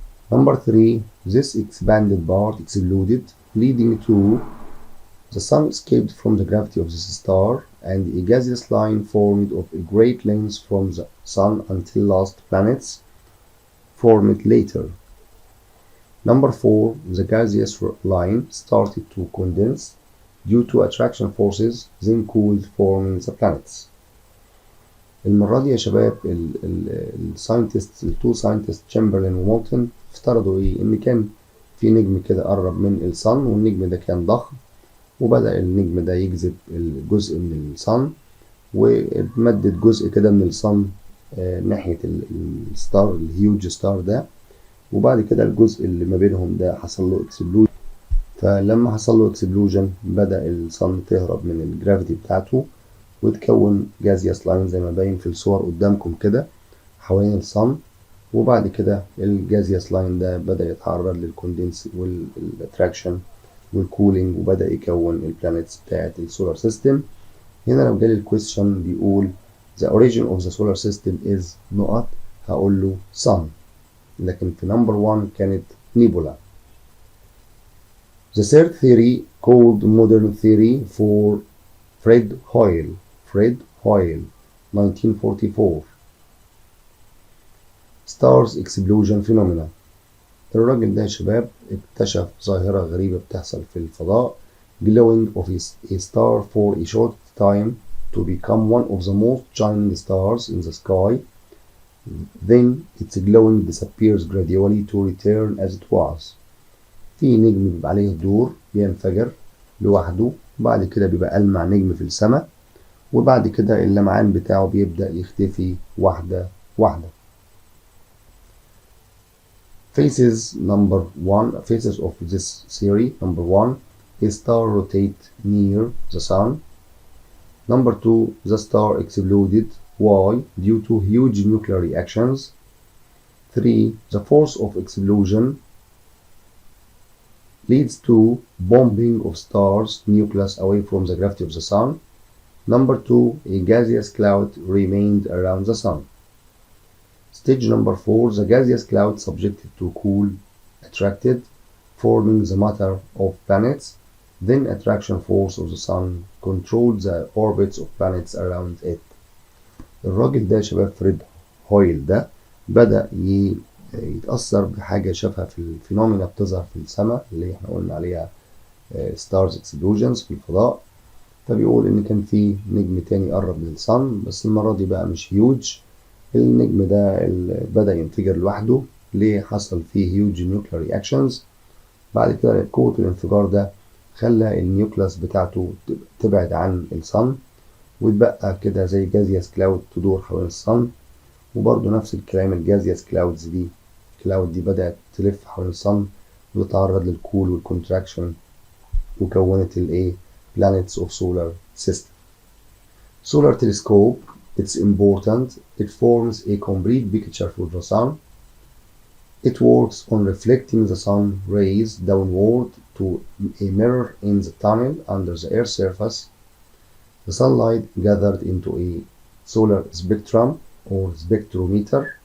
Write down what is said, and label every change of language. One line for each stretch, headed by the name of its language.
English: Number three, this expanded part exploded, leading to the sun escaped from the gravity of this star, and a gaseous line formed of a great length from the sun until last planets formed later. Number four, the gaseous line started to condense due to attraction forces, then cooled, forming the planets.
Arabic: المرة دي يا شباب الساينتست التو ساينتست تشامبرلين ومولتون افترضوا ايه؟ ان كان في نجم كده قرب من الصن، والنجم ده كان ضخم، وبدأ النجم ده يجذب الجزء من الصن، ومدد جزء كده من الصن ناحية الستار الهيوج ستار ده، وبعد كده الجزء اللي ما بينهم ده حصل له اكسبلوجن. فلما حصل له اكسبلوجن بدأ الصن تهرب من الجرافيتي بتاعته، وتكون جازيوس لاين زي ما باين في الصور قدامكم كده حوالين الصن، وبعد كده الجازيوس لاين ده بدأ يتعرض للكوندنس والاتراكشن والكولينج، وبدأ يكون البلانيتس بتاعت السولار سيستم. هنا لو جالي الكويستشن بيقول
English: The origin of the solar system is
Arabic: نقط هقول له
English: sun.
Arabic: لكن في number 1 كانت nebula.
English: The third theory called modern theory for Fred Hoyle. Fred Hoyle 1944. Stars explosion phenomena.
Arabic: الراجل ده يا شباب اكتشف ظاهرة غريبة بتحصل في الفضاء
English: glowing of a star for a short time to become one of the most shining stars in the sky. Then its glowing disappears gradually to return as it was.
Arabic: في نجم بيبقى عليه دور بينفجر لوحده، بعد كده بيبقى ألمع نجم في السماء، وبعد كده اللمعان بتاعه بيبدأ يختفي واحدة واحدة.
English: Phases of this theory. Number 1, a star rotates near the sun. Number 2, the star exploded. Why? Due to huge nuclear reactions. 3, the force of explosion leads to bombing of star's nucleus away from the gravity of the sun. Number 2, a gaseous cloud remained around the sun. Stage number 4, the gaseous cloud subjected to cool attracted, forming the matter of planets. Then attraction force of the sun controlled the orbits of planets around it.
Arabic: الراجل ده شباب فريد هويل ده بدأ يتأثر بحاجة شافها في الفينومينا بتظهر في السماء اللي احنا قلنا عليها
English: stars explosions
Arabic: في الفضاء. فبيقول إن كان في نجم تاني قرب من الصن، بس المرة دي بقى مش هيوج. النجم ده بدأ ينفجر لوحده. ليه؟ حصل فيه
English: huge nuclear reactions.
Arabic: بعد كده قوة الانفجار ده خلى النيوكلاس بتاعته تبعد عن الصن، وتبقى كده زي جازيوس كلاود تدور حوالين الصن. وبرضه نفس الكلام الجازيوس كلاودز دي بدأت تلف حوالين الصن وتتعرض للكول والكونتراكشن وكونت الايه
English: planets of solar system. Solar telescope, it's important. It forms a complete picture for the sun. It works on reflecting the sun rays downward to a mirror in the tunnel under the Earth's surface. The sunlight gathered into a solar spectrum or spectrometer.